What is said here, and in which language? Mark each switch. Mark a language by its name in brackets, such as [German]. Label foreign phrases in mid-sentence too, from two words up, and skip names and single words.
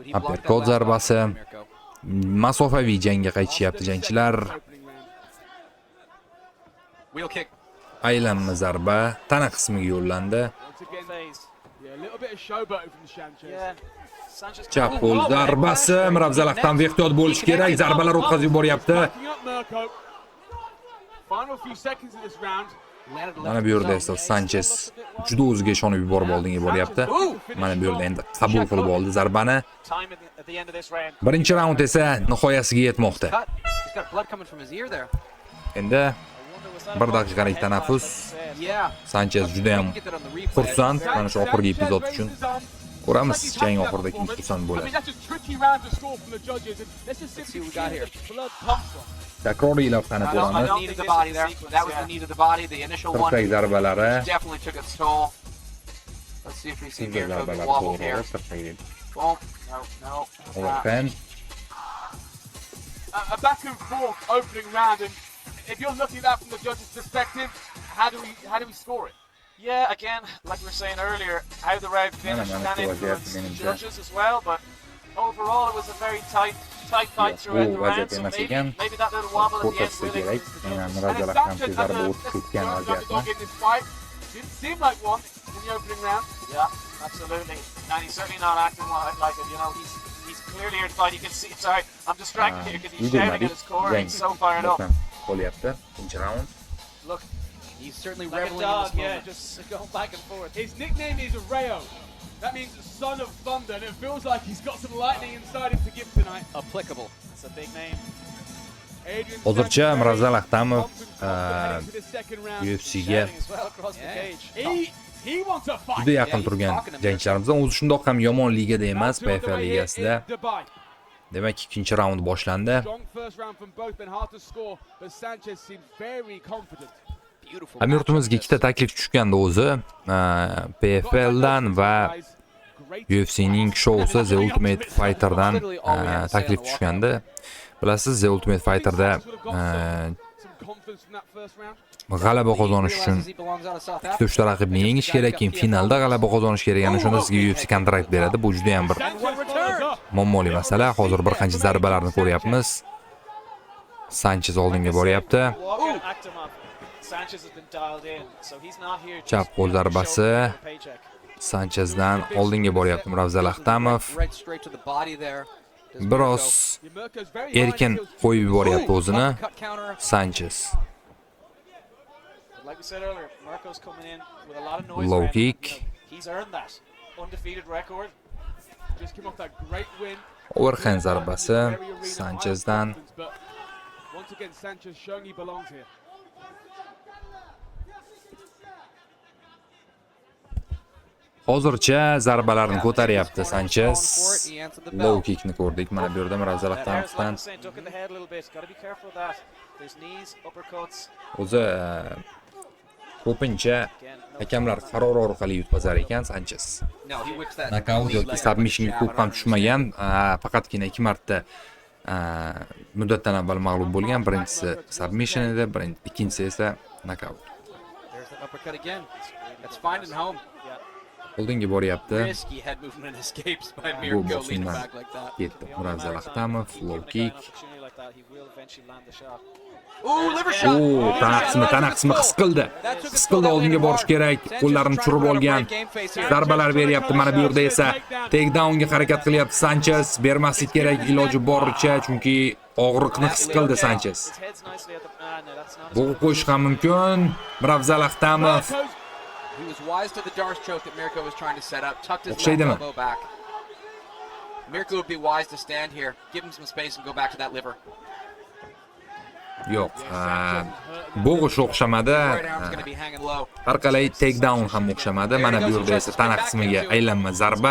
[English] He Uppercut blocked that last [Uzbek] zarbasi. [English] shot from Mirko. [Uzbek] Masofaviy jangga qaytishyapti jangchilar. [English] Opening round. Wheel kick. [Uzbek] Aylanma zarba tana qismiga yo'llandi. [English] Once again, Phase. yeah, a little bit of showboating from Sanchez. Yeah. Sanchez [Uzbek] Chap qo'l zarbasi. Ravzal Ahtamov ehtiyot bo'lish kerak. Zarbalar o'tkazib yuboryapti. [English] Backing up Mirko. Final few seconds of this round. Landed [Uzbek] Mana [English] left [Uzbek] bu yerda [English] himself. [Uzbek] esa Sanchez juda o'ziga ishonib yuborib oldinga boryapti. Mana bu yerda endi qabul qilib oldi zarbani. [English] time at the end of this round. [Uzbek] Birinchi raund esa nihoyasiga yetmoqda. [English] Cut. He's got blood coming from his ear there. [Uzbek] Endi [English] I wonder was that [Uzbek] 1 daqiqalik tanaffus. [English] Yeah. [Uzbek] Sanchez juda ham [English] Get that on the replay. [Uzbek] xursand mana shu oxirgi epizod uchun. Ko'ramiz jang oxirida kim xursand [English] I [Uzbek] bo'ladi. [English] mean, that's a tricky round to score from the judges. And let's just See what we got here. blood pumps from. [Uzbek] Takroriylab qana [English] I [Uzbek] ko'ramiz. [English] don't need the body there. That was the knee to the body. The initial one [Uzbek] Tirsak zarbalari, [English] definitely took its toll. Let's see if we see single Mirko [Uzbek] zarbalar [English] wobble here. [Uzbek] to'g'ri, tirsak. [English] Oh, no. Overhand. A back and forth opening round, and if you're looking at that from the judges' perspective, how do we score it? Yeah, again, like we were saying earlier, how the round finished man, can it's influence good, the yeah. judges as well, but overall it was a very tight fight Yeah, throughout the [Uzbek] bu [English] round, [Uzbek] vaziyat [English] so [Uzbek] emas ekan. [English] maybe that little wobble at the end [Uzbek] Qo'rqitsa [English] will [Uzbek] kerak. [English] influence the [Uzbek] Aynan [English] judges. [Uzbek] Ravzal [English] And [Uzbek] Ahtamov [English] Sanchez [Uzbek] zarba [English] has [Uzbek] o'tib ketgan [English] a [Uzbek] vaziyatni. [English] dog in this fight. Didn't seem like one in the opening round. Yeah, absolutely. And he's certainly not acting like it, you know, he's clearly here to fight. You can see, sorry, I'm distracted here because he's shouting at his core and he's so fired up. [Uzbek] Qo'lyapti. Ikkinchi raund. [English] Look, He's certainly like a reveling in dog, this yeah, moment. just going back and forth. His nickname is Rayo. That means son of thunder, and it feels like he's got some lightning inside him to give tonight. Applicable. It's a big name. Adrian [Uzbek] Hozircha [English] Sanchez [Uzbek] Ravzal Ahtamov [English] pumped and pumped heading to the second round. [Uzbek] UFC-ga [English] Shouting as well across the Yeah. cage. He wants a fight. [Uzbek] juda yaqin turgan jangchilarimizdan o'zi shundoq ham yomon ligada emas, [English] Round two [Uzbek] PFL [English] underway here [Uzbek] ligasida. [English] in Dubai. [Uzbek] Demak, ikkinchi raund boshlandi. [English] Strong first round from both, been hard to score, but Sanchez seemed very confident. Beautiful. [Uzbek] Hamyurtimizga ikkita taklif tushgandi o'zi. PFLdan va UFC'ning shousi The Ultimate Fighter'dan taklif tushgandi. Bilasiz, The Ultimate Fighter'da [English] Some confidence from that first round. [Uzbek] g'alaba qozonish uchun ikkita uchta raqibni yengish kerak, keyin finalda g'alaba qozonish kerak. Ana shunda sizga UFC kontrakt beradi. Bu juda ham bir muammoli masala. Hozir bir qancha zarbalarni ko'ryapmiz. Sanchez oldinga boryapti. [English] Walking Akhtamov. Sanchez has been dialed in, so he's not here just [Uzbek] Chap qo'l zarbasi. [English] for a paycheck. [Uzbek] Sanchezdan oldinga boryapti Ravzal Ahtamov. [English] Right straight to the body there. Does [Uzbek] Biroz [English] Mirko's very high [Uzbek] erkin [English] skills. [Uzbek] qo'yib yuboryapti [English] Mirko. [Uzbek] o'zini [English] Cut counter. [Uzbek] Sanchez. [English] Like we said earlier, Mirko's coming in with a lot of noise. Low around him. kick. You know, he's earned that undefeated record. Just came off that great win. Overhand zarbasi Sanchezdan. But once again, Sanchez showing he belongs here. [Uzbek] Hozircha zarbalarni ko'taryapti [English] This corner [Uzbek] Sanchez. [English] is falling for it. He answered the Low bell. [Uzbek] kickni ko'rdik. Mana bu yerda Ravzal [English] That hair's like [Uzbek] Ahtamovdan [English] I'm saying, ducking the head a little bit. Got to be careful with that. There's knees, uppercuts. [Uzbek] o'zi ko'pincha [English] Again, no [Uzbek] hakamlar qaror orqali yutqazar ekan Sanchez. [English] No, he whips that. Knockout knee [Uzbek] yoki [English] leg [Uzbek] submissionga [English] jab, [Uzbek] ko'p [English] I [Uzbek] ham [English] don't [Uzbek] tushmagan. Faqatgina 2 marta muddatdan avval mag'lub bo'lgan. Birinchisi submission edi, ikkinchisi esa knockout. [English] understand. There's that uppercut again. That's finding home. Yeah. [Uzbek] Oldinga boryapti. [English] Risky head movement escapes by [Uzbek] Bu [English] Mirko leaning [Uzbek] boxingdan [English] back like that. [Uzbek] ketdi. Muravzal Ahtamov, [English] low kick. Ooh, liver shot. Oo, [Uzbek] tana qismi his qildi. His qildi, oldinga borish kerak. Qo'llarini tushirib olgan. Zarbalar beryapti. Mana bu yerda esa takedownga harakat qilyapti Sanchez. Bermaslik kerak iloji boricha, chunki og'riqni his qildi Sanchez. Bo'g'ib qo'yish ham mumkin. Muravzal Ahtamov [English] He was wise to the Darce choke that Mirko was trying to set up. Tucked his [Uzbek] O'xshaydimi? [English] left elbow back. Mirko would be wise to stand here, give him some space and go back to that liver. [Uzbek] yo'q. Bo'g'ish o'xshamadi. [English] Right arm's going to be hanging low. [Uzbek] Har qalay takedown ham o'xshamadi. Mana bu yerda esa tana qismiga aylanma zarba.